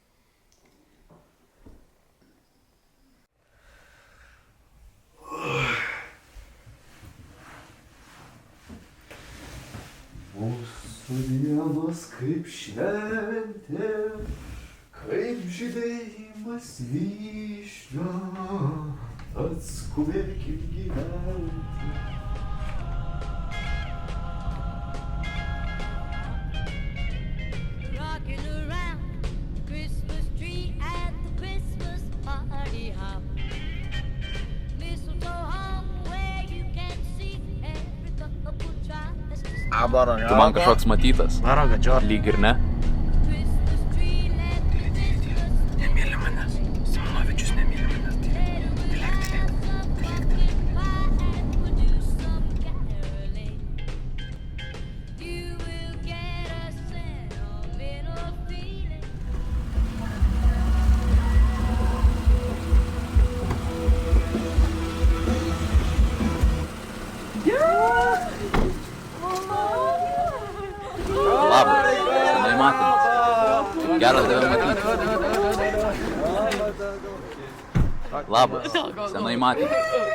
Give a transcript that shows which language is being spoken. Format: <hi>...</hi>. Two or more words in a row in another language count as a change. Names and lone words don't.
<lt>Mūsų dienos kaip šventė, kaip žydėjimas vyšnio, atskubėkim gyventi.</lt> <en>Rocking around the Christmas tree at the Christmas party hop. Mistletoe hung where you can see every couple tries to</en> <lt>Tu man kažkoks matytas. Lyg ir ne.</lt> <en>Christmas tree let the Christmas</en> <lt>Nemyli manęs. Simonovičius nemyli manęs.</lt> <en>You will get a sentimental feeling.</en> <lt>Labas, senai matymas. Gera tave matyti. Labas, senai matymas.</lt>